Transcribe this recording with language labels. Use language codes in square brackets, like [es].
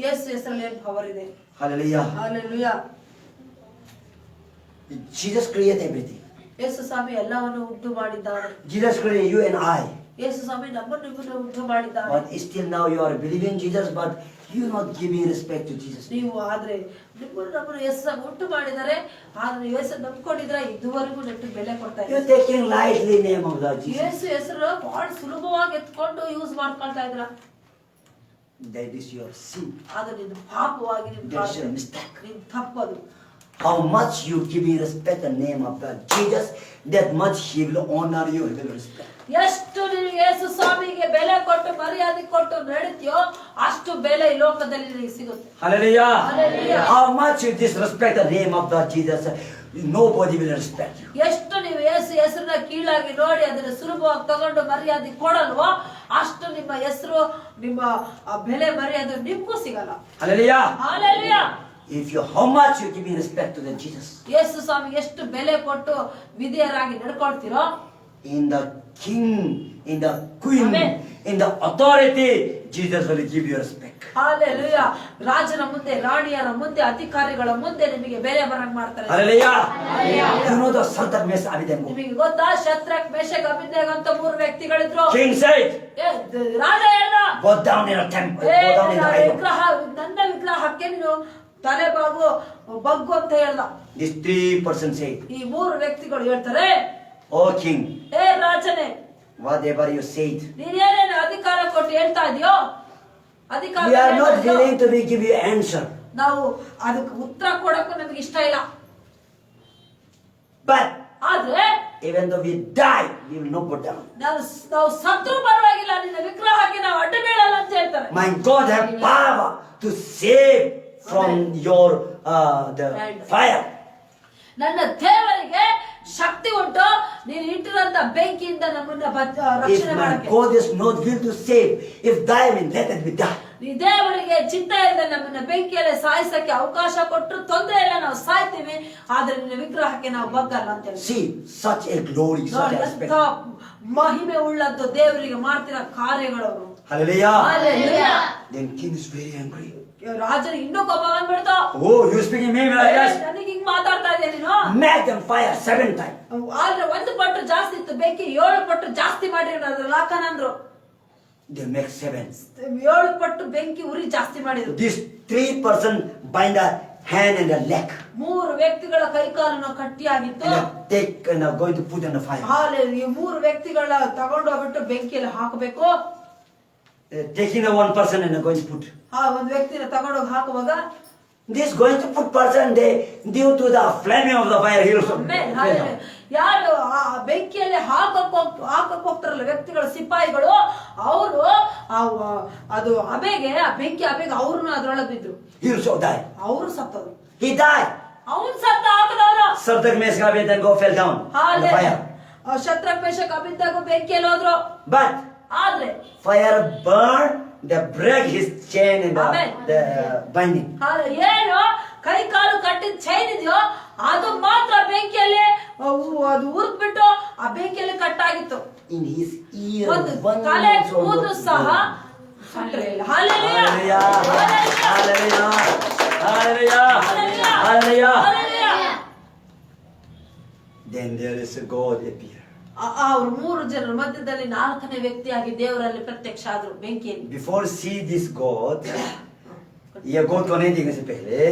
[kn] ಯೇಸು ಹೆಸರಲ್ಲಿ ಏನ್ ಪವರ್ ಇದೆ. [en] Hallelujah. Hallelujah. Jesus created everything. [kn] ಯೇಸು ಸ್ವಾಮಿ ಎಲ್ಲವನ್ನು ಉಂಟು ಮಾಡಿದ್ದಾನೆ. [en] Jesus created you and I. [kn] ಯೇಸು ಸ್ವಾಮಿ ನಮ್ಮನ್ನು ಉಂಟು ಮಾಡಿದ್ದಾನೆ. [en] But still now you are believing Jesus, but you are not giving respect to Jesus. [kn] ನೀವು ಆದ್ರೆ ನಮ್ಮನ್ನು ಯೇಸು ಸ್ವಾಮಿ ಉಂಟು ಮಾಡಿದ್ದಾರೆ, ಆದ್ರೆ ಯೇಸು ನಂಬ್ಕೊಂಡಿದ್ರೆ ಇದುವರೆಗೂ ನೆಟ್ಟು ಬೆಲೆ ಕೊಡ್ತಾ [en] You are [kn] ಇದ್ದಾರೆ. [en] taking lightly name of the Jesus. [kn] ಯೇಸು ಹೆಸರು ಬಹಳ ಸುಲಭವಾಗಿ ಎತ್ಕೊಂಡು ಯೂಸ್ ಮಾಡ್ಕೊಳ್ತಾ ಇದ್ರ. [en] That is your sin. [kn] ಅದು ನಿನ್ನ ಪಾಪವಾಗಿ [en] That is your mistake. [kn] ನಿನ್ ತಪ್ಪದು. [en] How much you giving respect the name of the Jesus, that much He will honor you, He will respect. [kn] ಎಷ್ಟು ನೀನು ಯೇಸು ಸ್ವಾಮಿಗೆ ಬೆಲೆ ಕೊಟ್ಟು ಮರ್ಯಾದೆ ಕೊಟ್ಟು ನಡೀತೀಯೋ ಅಷ್ಟು ಬೆಲೆ ಈ ಲೋಕದಲ್ಲಿ ನಿನಗೆ ಸಿಗುತ್ತೆ. [en] Hallelujah. Hallelujah. How much you disrespect the name of the Jesus, nobody will respect you. [kn] ಎಷ್ಟು ನೀವು ಯೇಸು ಹೆಸರನ್ನ ಕೀಳಾಗಿ ನೋಡಿ ಅದನ್ನ ಸುಲಭವಾಗಿ ತಗೊಂಡು ಮರ್ಯಾದೆ ಕೊಡಲ್ವೋ ಅಷ್ಟು ನಿಮ್ಮ ಹೆಸರು, ನಿಮ್ಮ ಬೆಲೆ ಮರ್ಯಾದೆ ನಿಮ್ಗೂ ಸಿಗಲ್ಲ. [en] Hallelujah. Hallelujah. If you, how much you giving respect to the Jesus, [kn] ಯೇಸು ಸ್ವಾಮಿಗೆ ಎಷ್ಟು ಬೆಲೆ ಕೊಟ್ಟು ವಿಧೇಯರಾಗಿ ನಡ್ಕೊಳ್ತೀರೋ, [en] in the king, in the queen, Amen. in the authority, Jesus will give you respect. Hallelujah. [kn] ರಾಜನ ಮುಂದೆ, ರಾಣಿಯರ ಮುಂದೆ, ಅಧಿಕಾರಿಗಳ ಮುಂದೆ ನಿಮಗೆ ಬೆಲೆ ಬರಂಗ್ ಮಾಡ್ತಾರೆ. [en] Hallelujah. Hallelujah. You know the Shadrach, Meshach, Abednego. [kn] ನಿಮಗೆ ಗೊತ್ತಾ ಶದ್ರಕ್, ಮೇಷಕ್, ಅಬೇದ್ನೆಗೋ ಅಂತ 3 ವ್ಯಕ್ತಿಗಳಿದ್ರು. [en] King said, [kn] ರಾಜ ಹೇಳ್ದ, [en] go down in a temple, go down in the idol. [kn] ನನ್ನ ವಿಗ್ರಹಕ್ಕೆ ನೀನು ತಲೆ ಬಗ್ಗು ಅಂತ ಹೇಳ್ದ. [en] These 3 said, [kn] ಈ 3 ವ್ಯಕ್ತಿಗಳು ಹೇಳ್ತಾರೆ, [en] oh king, [kn] ಏ ರಾಜನೇ, [en] whatever you said, [kn] ನೀನೇನೇನು ಅಧಿಕಾರ ಕೊಟ್ಟು ಹೇಳ್ತಾ ಇದೆಯೋ ಅಧಿಕಾರ [en] we are not willing to give you answer. [kn] ನಾವು ಅದಕ್ಕೆ ಉತ್ತರ ಕೊಡಕ್ಕೂ ನಮಗೆ ಇಷ್ಟ ಇಲ್ಲ. [en] But [kn] ಆದ್ರೆ [en] even though we die, we will not go down. [kn] ನಾವು ಸತ್ರು ಪರವಾಗಿಲ್ಲ, ನಿನ್ನ ವಿಗ್ರಹಕ್ಕೆ ನಾವು ಅಡ್ಡ ಬೀಳಲ್ಲ ಅಂತ ಹೇಳ್ತಾರೆ. [en] My God have power to save from your the fire. [kn] ನನ್ನ ದೇವರಿಗೆ ಶಕ್ತಿ ಉಂಟು, ನೀನು ಇಟ್ಟಿರಂತ ಬೆಂಕಿಯಿಂದ ನಮ್ಮನ್ನ [en] If [kn] ರಕ್ಷಣೆ [en] my [kn] ಮಾಡಕ್ಕೆ. [en] God is not will to save, if die, mean let it be die. [kn] ಈ ದೇವರಿಗೆ ಚಿಂತೆ ಇಲ್ಲದೆ ನಮ್ಮನ್ನ ಬೆಂಕಿಯಲ್ಲಿ ಸಾಯಿಸಕ್ಕೆ ಅವಕಾಶ ಕೊಟ್ಟರು ತೊಂದರೆ ಇಲ್ಲ, ನಾವು ಸಾಯ್ತೀವಿ, ಆದ್ರೆ ನಿನ್ನ ವಿಗ್ರಹಕ್ಕೆ ನಾವು ಬಗ್ಗಲ್ಲ ಅಂತ ಹೇಳಿ. [en] See, such a glory, such [kn] ನೋಡಿ [en] a [kn] ಎಂತ [en] respect. [kn] ಮಹಿಮೆ ಉಳ್ಳದ್ದು ದೇವರಿಗೆ ಮಾಡ್ತಿರೋ ಕಾರ್ಯಗಳವರು. [en] Hallelujah. Hallelujah. Then king is very angry. [kn] ರಾಜನಿಗೆ ಇನ್ನೂ ಕೋಪ ಬಂದ್ಬಿಡ್ತು. [en] Oh, you speaking me like this? [kn] ನನಗೆ ಹಿಂಗ್ ಮಾತಾಡ್ತಾ ಇದೆಯಾ ನೀನು? [en] Make them fire 7 times. [kn] ಆದ್ರೆ 1 ಪಟ್ಟು ಜಾಸ್ತಿ ಇತ್ತು ಬೆಂಕಿ, 7 ಪಟ್ಟು ಜಾಸ್ತಿ ಮಾಡಿದ್ರು. ಅದ್ರ ಲಾಕನಂದ್ರು [en] They make 7. [kn] 7 ಪಟ್ಟು ಬೆಂಕಿ ಉರಿ ಜಾಸ್ತಿ ಮಾಡಿದ್ರು. [en] These 3 bind a hand and a leg. [kn] 3 ವ್ಯಕ್ತಿಗಳ ಕೈಕಾಲನ್ನು ಕಟ್ಟಿಯಾಗಿತ್ತು. [en] And take and are going to put in the fire. [kn] ಈ 3 ವ್ಯಕ್ತಿಗಳ ತಗೊಂಡು ಹೋಗ್ಬಿಟ್ಟು ಬೆಂಕಿಯಲ್ಲಿ ಹಾಕಬೇಕು. [en] Taking the 1 person and are going to put. [kn] ಒಂದು ವ್ಯಕ್ತಿನ ತಗೊಂಡೋಗಿ ಹಾಕುವಾಗ [en] This going to put person they due to the flaming of the fire he also. Amen. Hallelujah. [kn] ಯಾರು ಆ ಬೆಂಕಿಯಲ್ಲಿ ಹಾಕಕ್ ಹೋಗ್ತಾರಲ್ಲ ವ್ಯಕ್ತಿಗಳು ಸಿಪಾಯಿಗಳು ಅವರು ಅದು ಅಬೆಗೆ ಆ ಬೆಂಕಿ ಅಬೆಗೆ ಅವ್ರನ್ನ ಅದ್ರೊಳಗೆ ಬಿದ್ರು [en] He also died. [kn] ಅವರು ಸತ್ತರು [en] He died. [kn] ಅವನ್ ಸತ್ತ ಹಾಕದವ್ರು [en] Shadrach, Meshach, Abednego fell down in the fire. [kn] ಶತ್ರಕ್ Meshach ಅಬಿದ್ದಾಗ ಬೆಂಕಿಯಲ್ಲಿ ಹೋದ್ರು [en] But [kn] ಆದ್ರೆ [en] fire burned, they break his chain in Amen. the binding. [kn] ಏನು ಕೈ ಕಾಲು ಕಟ್ಟಿದ ಚೈನ್ ಇದೆಯೋ ಅದು ಮಾತ್ರ ಬೆಂಕಿಯಲ್ಲಿ ಅದು ಉರ್ದ್ಬಿಟ್ಟು ಆ ಬೆಂಕಿಯಲ್ಲಿ ಕಟ್ಟಾಗಿತ್ತು [en] In his ear, [kn] ಒಂದು [en] one [kn] ತಲೆ [en] also [kn] ಕೂದಲು [en] not [kn] ಸಹ [en] burned. [kn] ಸುಟ್ರಿಲ್ಲ. [en] Hallelujah. Hallelujah. Hallelujah. Hallelujah. Hallelujah. Hallelujah. Hallelujah. Then there is a God appear. [kn] ಅವ್ರು 3 ಜನರ ಮಧ್ಯದಲ್ಲಿ 4ನೇ ವ್ಯಕ್ತಿಯಾಗಿ ದೇವರಲ್ಲಿ ಪ್ರತ್ಯಕ್ಷ ಆದ್ರು ಬೆಂಕಿಯಲ್ಲಿ. [en] Before see this God, [hi] ये God को नहीं देखने से पहले,